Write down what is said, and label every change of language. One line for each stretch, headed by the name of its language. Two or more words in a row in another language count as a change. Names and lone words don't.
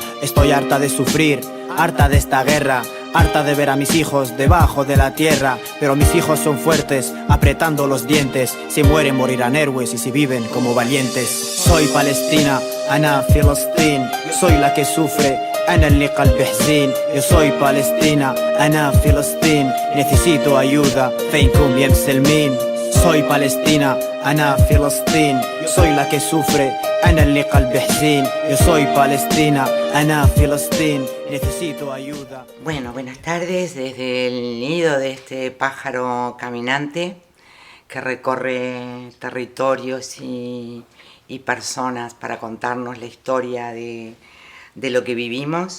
Spanish: Estoy harta de sufrir, harta de esta guerra, harta de ver a mis hijos debajo de la tierra. Pero mis hijos son fuertes, apretando los dientes. Si mueren morirán héroes y si viven como valientes. Soy Palestina,
Arabic: أنا فلسطين.
Spanish: Soy la que sufre,
Arabic: أنا اللي قلبي حزين.
Spanish: Yo soy Palestina,
Arabic: أنا فلسطين.
Spanish: Necesito ayuda,
Arabic: فينكم يا مسلمين.
Spanish: Soy Palestina,
Arabic: أنا فلسطين.
Spanish: Soy la que sufre,
Arabic: أنا اللي قلبي حزين.
Spanish: Yo soy Palestina,
Arabic: أنا فلسطين.
Spanish: Necesito ayuda. Bueno, buenas tardes desde el nido de este pájaro caminante que recorre territorios y personas para contarnos la historia de lo que vivimos.